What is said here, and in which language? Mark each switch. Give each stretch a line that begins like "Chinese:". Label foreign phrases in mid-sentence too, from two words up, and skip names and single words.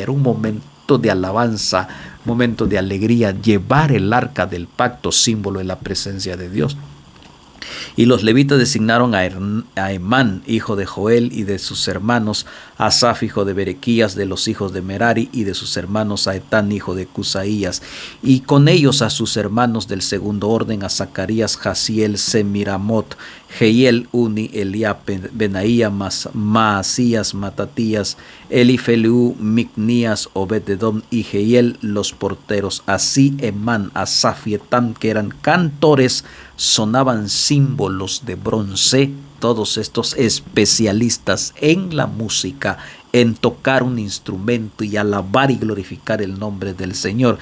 Spanish: Era un momento de alabanza, momento de alegría, llevar el arca del pacto, símbolo de la presencia de Dios. Y los levitas designaron a Emán, hijo de Joel, y de sus hermanos, a Asaf, hijo de Berequías, de los hijos de Merari, y de sus hermanos a Etán, hijo de Cusaías, y con ellos a sus hermanos del segundo orden, a Zacarías, Jaziel, Semiramot, Jehiel, Uni, Eliab, Benaía, Maasías, Matatías, Elifeliú, Micnías, Obed-edom y Jehiel, los porteros. Así Emán, Asaf y Etán, que eran cantores, sonaban símbolos de bronce. Todos estos especialistas en la música, en tocar un instrumento y alabar y glorificar el nombre del Señor.